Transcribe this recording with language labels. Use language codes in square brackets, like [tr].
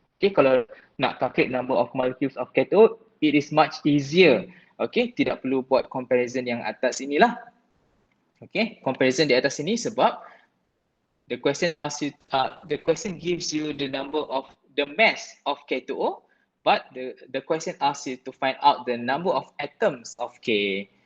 [en] Okay, [ms] kalau nak [en] calculate number of molecules of K2O, it is much easier. [ms] Okay, tidak perlu buat comparison yang atas inilah. [en] Okay, comparison [ms] di atas ini sebab [en] the question asks you, the question gives you the number of the mass of K2O, but the question asks you to find out the number of atoms of K.